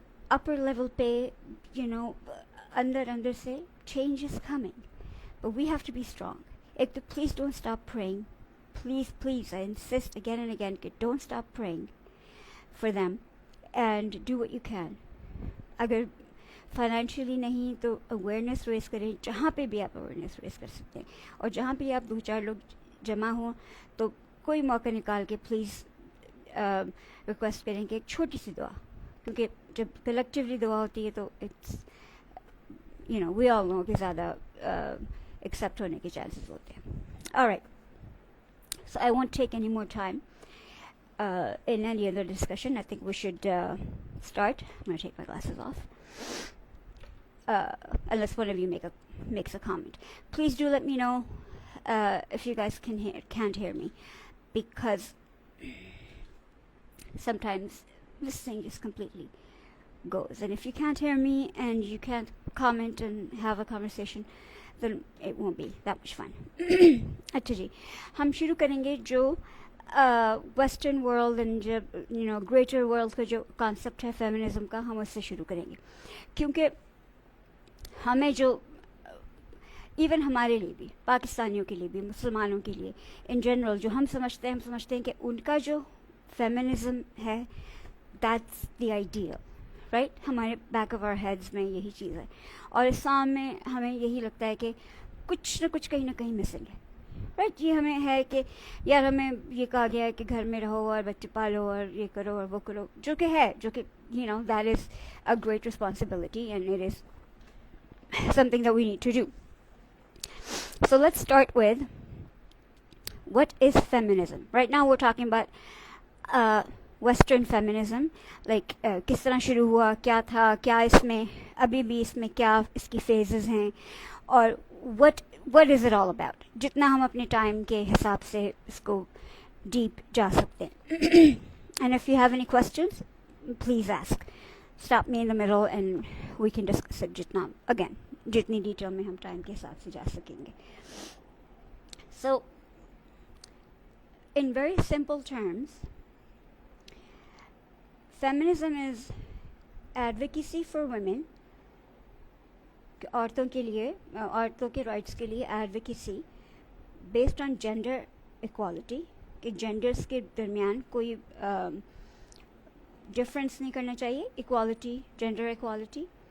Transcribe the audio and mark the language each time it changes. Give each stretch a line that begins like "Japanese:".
English: Upper level pe, under se change is coming. But we have to be strong. Please don't stop praying. Please, I insist again and again, don't stop praying for them, and do what you can.
Hindi: Agar financially नहीं तो awareness race करें, जहाँ पे भी आप awareness race कर सकते हैं, और जहाँ पे आप 2-4 लोग जमा हों तो कोई मौका निकाल के प्लीज़ रिक्वेस्ट करें कि एक छोटी सी दुआ, क्योंकि जब कलेक्टिवली दुआ होती है तो
English: it's we all know
Hindi: कि ज़्यादा एक्सेप्ट होने के चांसेस होते हैं.
English: Alright, so I won't take any more time in any other discussion. I think we should start. I'm going to take my glasses off. Unless one of you makes a comment. Please do let me know if you guys can't hear me, because sometimes this thing just completely goes. And if you can't hear me and you can't comment and have a conversation, then it won't be that much fun.
Hindi: अच्छा जी, हम शुरू करेंगे जो western world and जो greater world का जो concept है feminism का, हम उससे शुरू करेंगे. क्योंकि हमें जो इवन हमारे लिए भी, पाकिस्तानियों के लिए भी, मुसलमानों के लिए इन जनरल जो हम समझते हैं कि उनका जो फेमिनिज्म है
English: That's the ideal, right.
Hindi: हमारे
English: back of our heads
Hindi: में यही चीज़ है, और इस्लाम में हमें यही लगता है कि कुछ ना कुछ कहीं ना कहीं मिसिंग है, राइट. ये हमें है कि यार हमें ये कहा गया है कि घर में रहो और बच्चे पालो और ये करो और वो करो, जो कि
English: That is a great responsibility and it is something that we need to do. So let's start with what is feminism. Right now we're talking about Western feminism, like
Hindi: किस तरह शुरू हुआ, क्या था, क्या इसमें अभी भी इसमें क्या इसकी phases हैं, और
English: what is it all about.
Hindi: जितना हम अपने time के हिसाब से इसको deep जा सकते हैं.
English: And if you have any questions, please ask. Stop me in the middle and we can discuss it
Hindi: जितनी डिटेल में हम टाइम के हिसाब से जा सकेंगे.
English: So in very simple terms, feminism is advocacy for women,
Hindi: औरतों के लिए, औरतों के राइट्स के लिए
English: advocacy based on gender equality,
Hindi: कि genders के दरमियान कोई डिफरेंस नहीं करना चाहिए, इक्वालिटी, जेंडर इक्वालिटी.